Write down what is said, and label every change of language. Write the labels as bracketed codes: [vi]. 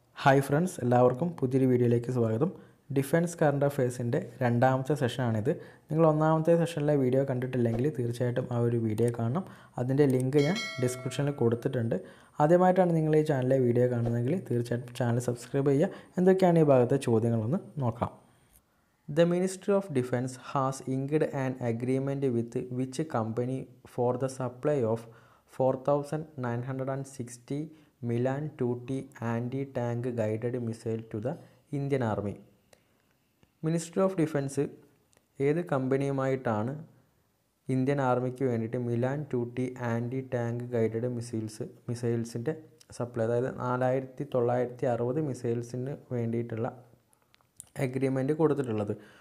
[ml] Hi friends, എല്ലാവർക്കും പുതിയൊരു വീഡിയോയിലേക്ക് സ്വാഗതം. ഡിഫൻസ് കറണ്ട് അഫയേഴ്സിൻ്റെ രണ്ടാമത്തെ സെഷനാണിത്. നിങ്ങൾ ഒന്നാമത്തെ സെഷനിലെ വീഡിയോ കണ്ടിട്ടില്ലെങ്കിൽ തീർച്ചയായിട്ടും ആ ഒരു വീഡിയോ കാണണം. അതിൻ്റെ ലിങ്ക് ഞാൻ ഡിസ്ക്രിപ്ഷനിൽ കൊടുത്തിട്ടുണ്ട്. ആദ്യമായിട്ടാണ് നിങ്ങൾ ഈ ചാനലിലെ വീഡിയോ കാണുന്നതെങ്കിൽ തീർച്ചയായിട്ടും ചാനൽ സബ്സ്ക്രൈബ് ചെയ്യുക. എന്തൊക്കെയാണ് ഈ ഭാഗത്തെ ചോദ്യങ്ങളെന്ന് നോക്കാം. [en] The Ministry of Defense has inked an agreement with which company for the supply of 4,960 Milan 2T anti-tank guided missile to the Indian Army. [ml] Ministry of defence ഏത് കമ്പനിയുമായിട്ടാണ് ഇന്ത്യൻ ആർമിക്ക് വേണ്ടിയിട്ട് Milan 2T anti tank guided മിസൈൽസിൻ്റെ supply, അതായത് 4960 മിസൈൽസിന് വേണ്ടിയിട്ടുള്ള agreement കൊടുത്തിട്ടുള്ളത്?